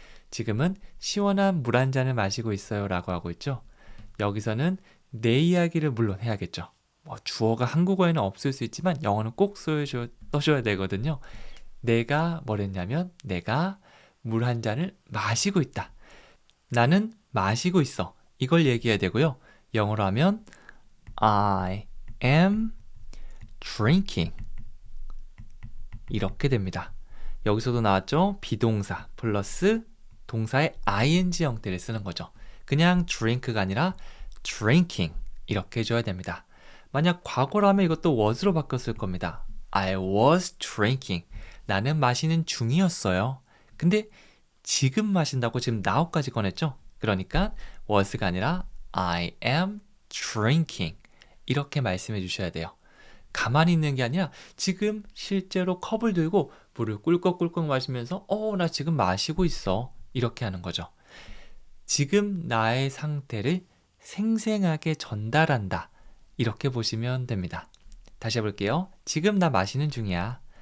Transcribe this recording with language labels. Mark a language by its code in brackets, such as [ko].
[ko] 지금은 시원한 물 한 잔을 마시고 있어요 라고 하고 있죠. 여기서는 내 이야기를 물론 해야겠죠. 주어가 한국어에는 없을 수 있지만 영어는 꼭 써줘야 되거든요. 내가 뭘 했냐면 내가 물 한 잔을 마시고 있다. 나는 마시고 있어. 이걸 얘기해야 되고요. 영어로 하면 [en] I am drinking. [ko] 이렇게 됩니다. 여기서도 나왔죠? 비동사 플러스 동사의 ing 형태를 쓰는 거죠. 그냥 drink가 아니라 drinking 이렇게 해줘야 됩니다. 만약 과거라면 이것도 was로 바꿨을 겁니다. [en] I was drinking. [ko] 나는 마시는 중이었어요. 근데 지금 마신다고 지금 now까지 꺼냈죠? 그러니까 [en] was가 [ko] 아니라 [en] I am drinking. [ko] 이렇게 말씀해 주셔야 돼요. 가만히 있는 게 아니라 지금 실제로 컵을 들고 물을 꿀꺽꿀꺽 마시면서 나 지금 마시고 있어. 이렇게 하는 거죠. 지금 나의 상태를 생생하게 전달한다. 이렇게 보시면 됩니다. 다시 해볼게요. 지금 나 마시는 중이야.